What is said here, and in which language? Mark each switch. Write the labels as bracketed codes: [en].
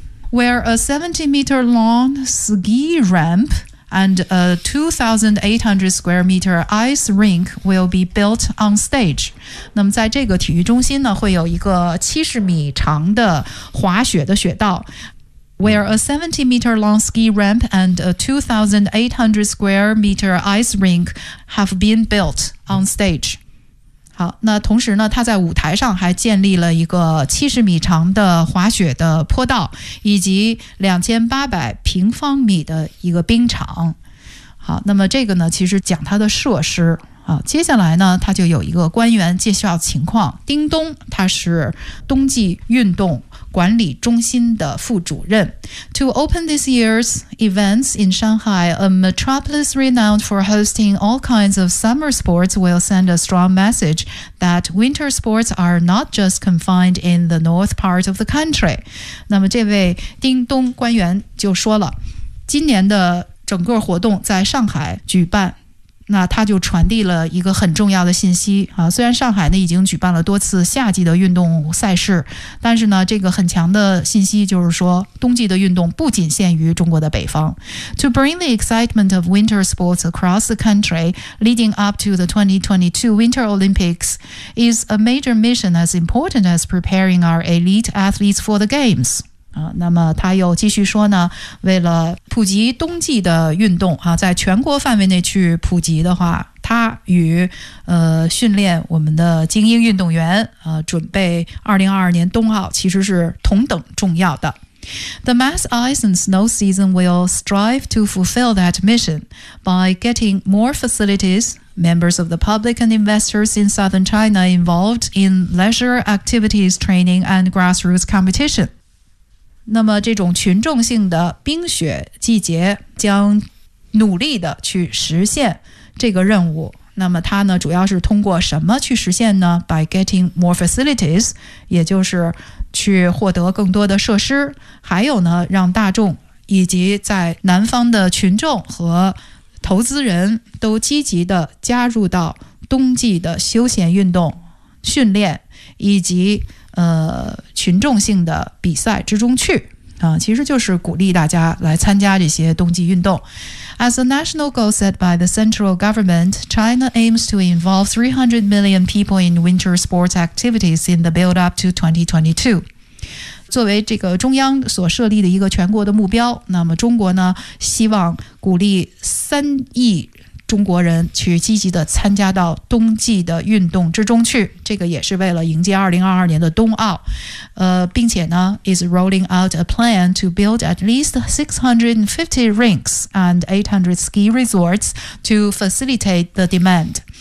[en] Where a 70 meter long ski rampand a 2,800 square meter ice rink will be built on stage. [zh] 那么在这个体育中心呢会有一个70米长的滑雪的雪道。 [en] Where a 70 meter long ski ramp and a 2,800 square meter ice rink have been built on stage. [zh] 好，那同时呢他在舞台上还建立了一个70米长的滑雪的坡道，以及2800平方米的一个冰场。好，那么这个呢其实讲它的设施。好，接下来呢他就有一个官员介绍情况。丁东他是冬季运动管理中心的副主任。 [en] To open this year's events in Shanghai, a metropolis renowned for hosting all kinds of summer sports will send a strong message that winter sports are not just confined in the north part of the country. [zh] 那么这位丁东官员就说了，今年的整个活动在上海举办，那他就传递了一个很重要的信息啊，虽然上海呢已经举办了多次夏季的运动赛事，但是呢这个很强的信息就是说冬季的运动不仅限于中国的北方。 [en] To bring the excitement of winter sports across the country leading up to the 2022 Winter Olympics is a major mission as important as preparing our elite athletes for the games. [zh] 那么他又继续说呢，为了普及冬季的运动啊，在全国范围内去普及的话，他与训练我们的精英运动员准备2022年冬奥其实是同等重要的。 [en] The mass ice and snow season will strive to fulfill that mission by getting more facilities, members of the public and investors in southern China involved in leisure activities, training and grassroots competition. [zh] 那么这种群众性的冰雪季节将努力的去实现这个任务。那么它呢主要是通过什么去实现呢？ [en] By getting more facilities， [zh] 也就是去获得更多的设施，还有呢让大众以及在南方的群众和投资人都积极的加入到冬季的休闲运动训练以及群众性的比赛之中去，其实就是鼓励大家来参加这些冬季运动。 [en] As a national goal set by the central government, China aims to involve 300 million people in winter sports activities in the build-up to 2022. [zh] 作为这个中央所设立的一个全国的目标，那么中国呢，希望鼓励3亿中国人去积极的参加到冬季的运动之中去，这个也是为了迎接2022年的冬奥。并且呢 [en] is rolling out a plan to build at least 650 rinks and 800 ski resorts to facilitate the demand。